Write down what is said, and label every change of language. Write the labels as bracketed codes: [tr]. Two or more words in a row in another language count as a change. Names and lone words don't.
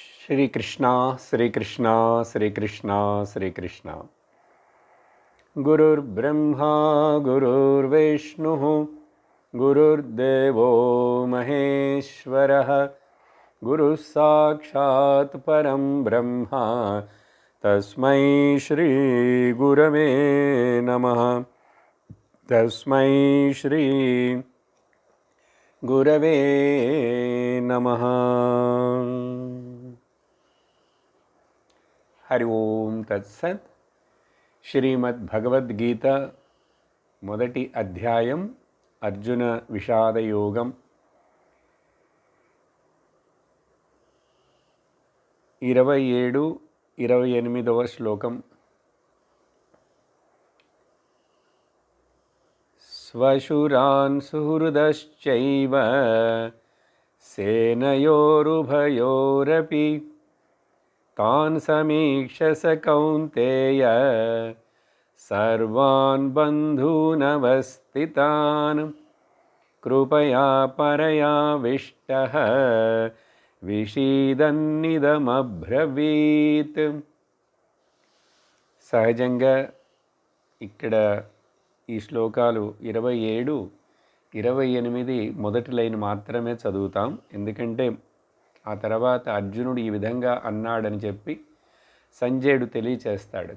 [sa] श्रीकृष्ण श्रीकृष्ण श्रीकृष्ण श्रीकृष्ण गुरुर्ब्रह्मा गुरुर्विष्णुः गुरुर्देवो महेश्वरः गुरुः साक्षात् परं ब्रह्म तस्मै श्री गुरवे नमः। तस्मै श्री गुरवे नमः। हरि ओम तत्सत्। [te] శ్రీమద్భగవద్గీత మొదటి అధ్యాయం అర్జున విషాద యోగం 27-28వ శ్లోకం. [sa] స్వశురాన్ సుహృదశ్చైవ సేనయోరుభయోరపి तान् समीक्ष स कौन्तेय सर्वान् बन्धूनवस्थितान् कृपया परयाविष्टः విషీదన్నిదమబ్రవీత్. [te] సహజంగా ఇక్కడ ఈ శ్లోకాలు 27-28 మొదటి లైన్ మాత్రమే చదువుతాం. ఎందుకంటే ఆ తర్వాత అర్జునుడు ఈ విధంగా అన్నాడని చెప్పి సంజయుడు తెలియచేస్తాడు.